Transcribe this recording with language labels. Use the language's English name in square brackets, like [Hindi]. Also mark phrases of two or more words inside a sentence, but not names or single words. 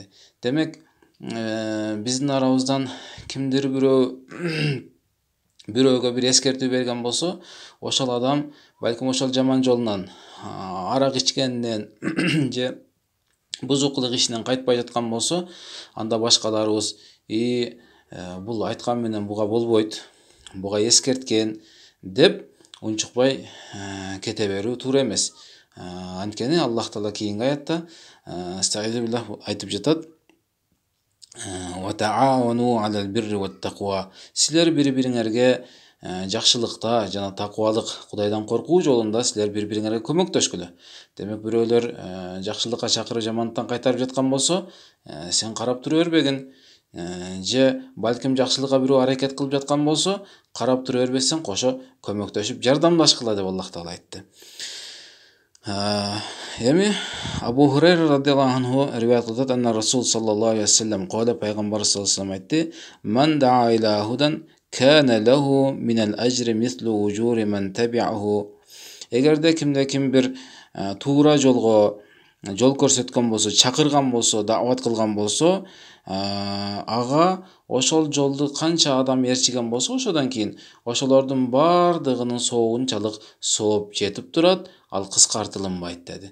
[Kyrgyz] Демек биздин арабыздан кимдир бирөөгө бир эскертүү берген болсо, ошол адам балким ошол жаман жолунан, арак ичкенинен же бузук кылык ишинен кайтпай жаткан болсо, анда башкаларыбыз бул айткан менен буга болбойт, буга эскерткен деп унчукпай кете берүү туура эмес. Анткени Аллах Таала кийинки аятта айтып жатат: [Arabic] "وتعاونوا على البر والتقوى". [Kyrgyz] Силер бири-бириңерге жакшылыкта жана таквалык, Кудайдан коркуу жолунда силер бири-бириңерге көмөктөшкүлө. Демек бирөөлөр жакшылыкка чакырып жамандыктан кайтарып жаткан болсо, сен карап тура бербегин. Же балким жакшылыкка бирөө аракет кылып жаткан болсо, карап тура бербестен кошо көмөктөшүп жардамдашкыла деп Аллах Таала айтты. Эми Абу Хурайра [Arabic] رضي الله عنه [Kyrgyz] риваят кылат: [Arabic] "أن رسول الله صلى الله عليه وسلم قال", пайгамбар صلى الله عليه وسلم айтты: "من دعا إلى هدى كان له من الأجر مثل أجور من تبعه". [Kyrgyz] Эгерде ким бир туура жолго жол көрсөткөн болсо, чакырган болсо, даават кылган болсо, ага ошол жолду канча адам ээрчиген болсо, ошодон кийин ошолордун бардыгынын соогунчалык сооп жетип турат, ал кыскартылынбайт деди.